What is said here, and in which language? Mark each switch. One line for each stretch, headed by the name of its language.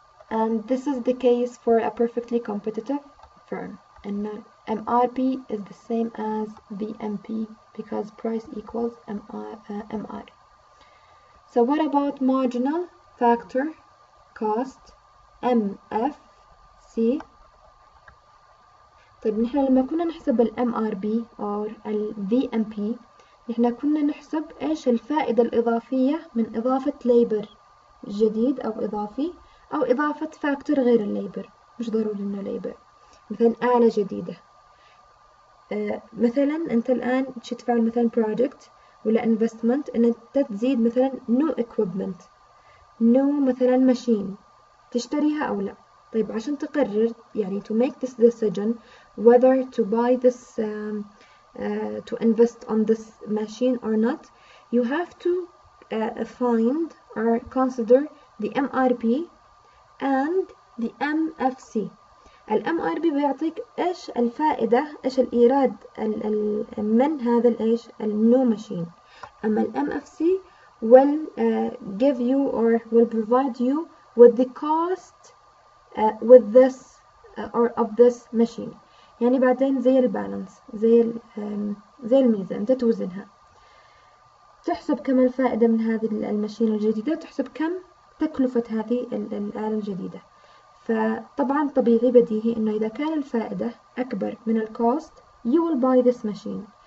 English: And this is the case for a perfectly competitive firm. And MRP is the same as VMP because price equals MR. So what about marginal factor cost, MFC?
Arabic: طيب نحن لما كنا نحسب ال MRB أو ال VMP نحن كنا نحسب إيش الفائدة الإضافية من إضافة ليبر جديد أو إضافي، أو إضافة فاكتور غير الليبر، مش ضروري إنه ليبر. مثلا آلة جديدة، مثلا أنت الآن تشي تفعل مثلا project ولا investment إن أنت تزيد مثلا new equipment، new مثلا machine، تشتريها أو لا. طيب عشان تقرر يعني
English: to make this decision whether to buy this to invest on this machine or not, you have to find or consider the MRP and the MFC.
Arabic: ال MRP بيعطيك إيش الفائدة، إيش الإيراد من هذا الإيش النيو machine.
English: أما ال MFC will give you or will provide you with the cost with this or of this machine.
Arabic: يعني بعدين زي البالانس، زي الميزان، أنت توزنها، تحسب كم الفائدة من هذه الماشين الجديدة، تحسب كم تكلفة هذه الآلة الجديدة. فطبعا طبيعي بديهي إنه إذا كان الفائدة أكبر من الكوست
English: you will buy this machine.